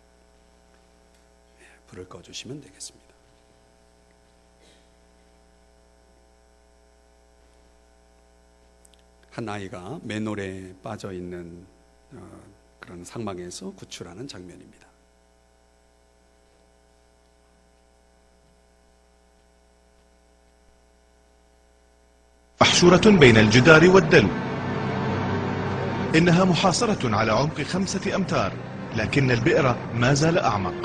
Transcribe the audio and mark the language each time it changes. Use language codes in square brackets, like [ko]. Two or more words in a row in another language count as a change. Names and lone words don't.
[ko] 불을 꺼주시면 되겠습니다. 한 아이가 맨홀에 빠져 있는 그런 상황에서 구출하는 장면입니다. [ar] محشورة بين الجدار والدلو. إنها محاصرة على عمق 5 أمتار، لكن البئر ما زال أعمق.